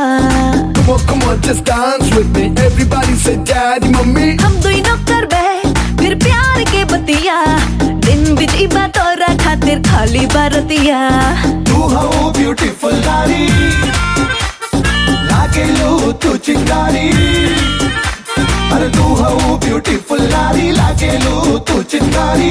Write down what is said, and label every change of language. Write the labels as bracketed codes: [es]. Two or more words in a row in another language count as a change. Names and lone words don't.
[en] Come on, just dance with me. Everybody say daddy, mommy. [bho] हम दुई न करबे फिर प्यार के बतिया, दिन बीती बात और खातिर खाली बारतिया। तू हो ब्यूटीफुल नारी, लागे लो तू चिंगारी। अरे तू हो ब्यूटीफुल नारी, लागे लो तू चिंगारी।